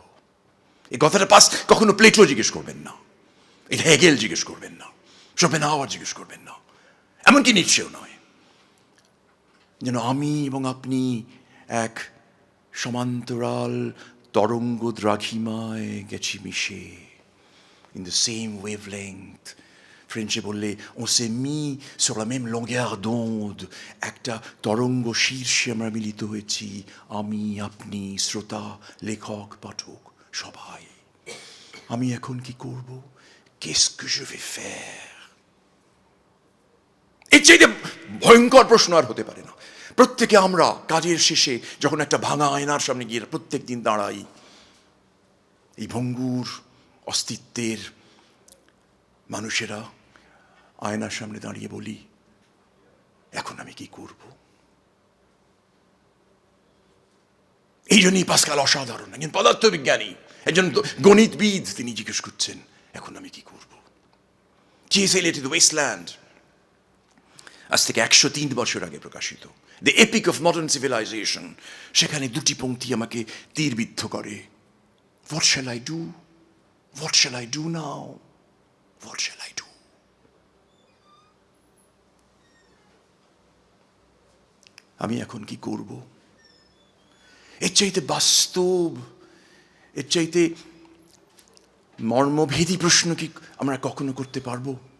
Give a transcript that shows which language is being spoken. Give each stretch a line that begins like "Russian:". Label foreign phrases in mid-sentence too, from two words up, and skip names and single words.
Bangla: এই কথাটা কখনো প্লেটো জিজ্ঞেস করবেন না, এটা হেগেল জিজ্ঞেস করবেন না, শোপেনহাওয়ার জিজ্ঞেস করবেন না, এমনকি নিটশেও নয়। যেন আমি এবং আপনি এক সমান্তরাল তরঙ্গ দ্রাঘিমায় গেছি মিশে,
English: in the same wavelength.
Bangla: ফ্রেঞ্চে বললে
French: on s'est mis sur la même longueur d'onde,
Bangla: একটা তরঙ্গ শীর্ষে আমরা মিলিত হয়েছি, আমি, আপনি, শ্রোতা, লেখক, পাঠক সবাই। আমি এখন কি করব,
French: qu'est-ce que je vais faire?
Bangla: এর চাইতে ভয়ঙ্কর প্রশ্ন আর হতে পারে না। প্রত্যেকে আমরা কাজের শেষে যখন একটা ভাঙা আয়নার সামনে গিয়ে প্রত্যেক দিন দাঁড়াই, এই ভঙ্গুর অস্তিত্বের মানুষেরা আয়নার সামনে দাঁড়িয়ে বলি, এখন আমি কি করব। এই জন্যই পাস্কাল অসাধারণ একজন পদার্থবিজ্ঞানী, একজন গণিতবিদ। তিনি জিজ্ঞেস করছেন, এখন আমি কি করব। T.S. Eliot টু দ্য ওয়েস্টল্যান্ড, আজ থেকে 103 বছর আগে প্রকাশিত,
English: The Epic of Modern Civilization.
Bangla: সেখানে দুটি পংক্তি আমাকে তীরবিদ্ধ করে,
English: What shall I do, what shall I do now, what shall I do.
Bangla: আমি এখন কি করব। এর চাইতে বাস্তব, এর চাইতে মর্মভেদী প্রশ্ন কি আমরা কখনো করতে পারবো?